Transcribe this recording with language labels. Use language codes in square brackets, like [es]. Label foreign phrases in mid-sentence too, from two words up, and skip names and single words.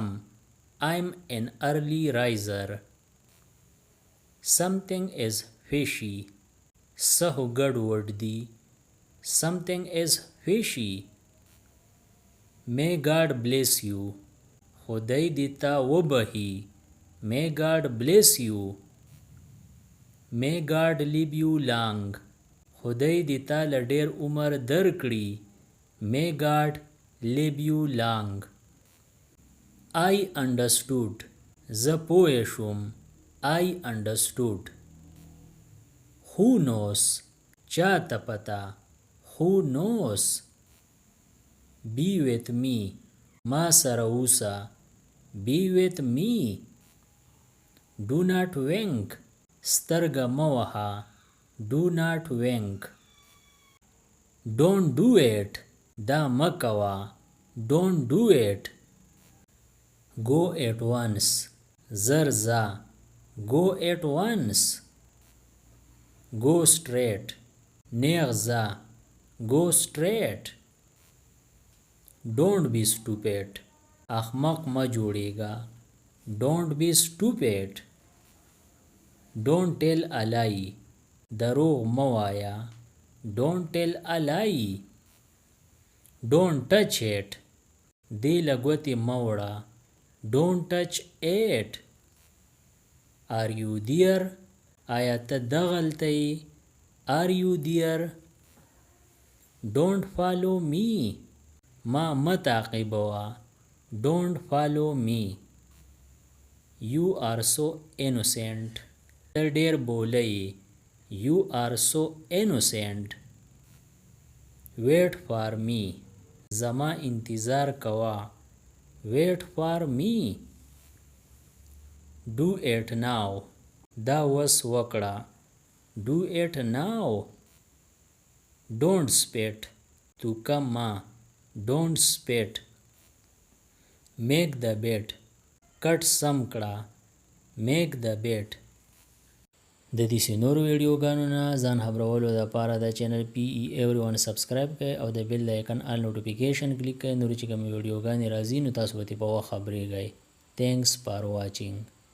[en] I'm an early riser. Something is fishy. [ps] څه خو ګډوډ دي. [en] Something is fishy. May God bless you. [ps] خدای دې تا وبخي. [en] May God bless you. May God live you long. [ps] خدای دې تا له ډېر عمر درکړي. [en] May God live you long. I understood. [ps] زه پوه شوم. [en] I understood. Who knows? [ps] چا ته پته. [en] Who knows? Be with me. [ps] ما سره اوسه. [en] Be with me. Do not wink. [ps] سترګه مه وهه. [en] Do not wink. Don't do it. [ps] دا مه کوه. [en] Don't do it. Go at once. [ps] زر ځه. [en] Go at once. Go straight. [ps] نیغ ځه. [en] Go straight. Don't be stupid. [ps] احمق مه جوړیږه. [en] Don't be stupid. Don't tell a lie. [ps] دروغ مه وایه. [en] Don't tell a lie. Don't touch it. [ps] دې له ګوتې مه وړه. [en] Don't touch it. Are you there? [ps] آیا ته دغلته یې؟ [en] Are you there? Don't follow me. [ps] ما مه تعقیبوه. [en] Don't follow me. You are so innocent. [ps] ته ډېر بوله یې. [en] You are so innocent. Wait for me. [ps] زما انتظار کوه. [en] Wait for me. Do it now. [ps] دا وس وکړه. [en] Do it now. Don't spit. [ps] تو کم ما. [en] Don't spit. Make the bed. [ps] کټ سم کړه. [en] Make the bed. [ps] د دې نورو ویډیوګانو نه ځان خبرولو لپاره د چینل PE Everyone سبسکرایب کړئ او د [en] bell icon all notification [ps] کلیک کړئ. نورې چې کومې ویډیوګانې راځي نو تاسو به په وخت خبرېږئ. [en] Thanks for watching.